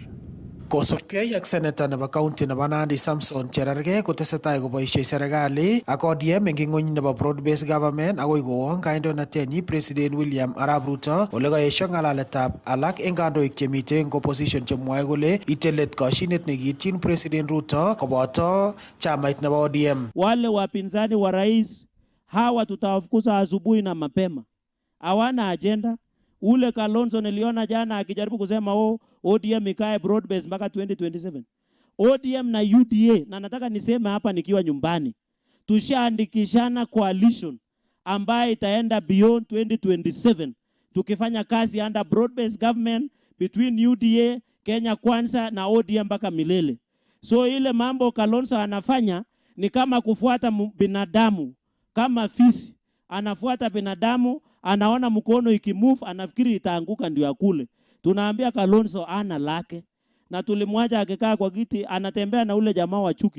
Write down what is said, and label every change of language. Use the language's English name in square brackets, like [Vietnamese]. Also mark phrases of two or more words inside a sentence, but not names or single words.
[Kalenjin] Kosubkei ak Senator nebo county nebo Nandi Samson Cherargei kotesetai koboisie serikali ak ODM eng ng'ony nebo [English] broad-based government [Kalenjin] akoi kowong kandoinatenyi President William Arap Ruto ole kaesio ng'alaletab alak eng kandoik chemite eng opposition chemwoe kole itelet koshinet nekiityin President Ruto koboto chamait nebo ODM. [Swahili] Wale wapinzani wa rais hawa tutawafukuza asubuhi na mapema, hawana agenda. Ule Kalonzo niliona jana akijaribu kusema ODM ikae broad base mpaka 2027. ODM na UDA, na nataka niseme hapa nikiwa nyumbani, tushaandikishana coalition ambaye itaenda beyond 2027 tukifanya kazi [English] under broad based government between [Swahili] UDA, Kenya Kwanza na ODM mpaka milele. So ile mambo Kalonzo anafanya ni kama kufuata binadamu, kama fisi anafuata binadamu, anaona mkono ikimove anafikiri itaanguka ndio akule. Tunaambia Kalonzo ana lake, na tulimwacha akikaa kwa kiti anatembea na ule jamaa wa chuki.